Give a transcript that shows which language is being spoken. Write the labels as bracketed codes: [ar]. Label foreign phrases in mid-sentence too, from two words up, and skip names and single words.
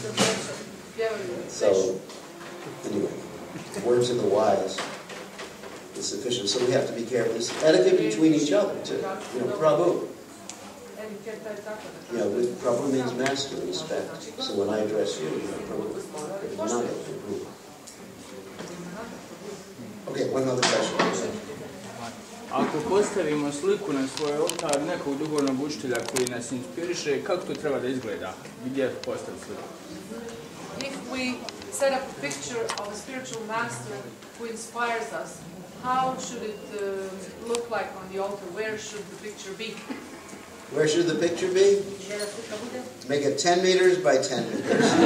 [en] So, anyway, words of the wise is sufficient. So we have to be careful. There's etiquette between each other, too. You know, Prabhu. You know, Prabhu means master, respect. So when I address you, you know, Prabhu. Not Prabhu. Okay, one other question. [sr] Ako postavimo sliku na svoj oltar nekog duhovnog učitelja koji nas inspiriše, kako to treba da izgleda? Gdje postaviti sliku? [en] If we set up a picture of a spiritual master who inspires us, how should it look like on the altar? Where should the picture be? Where should the picture be? Make it 10 meters by 10 meters.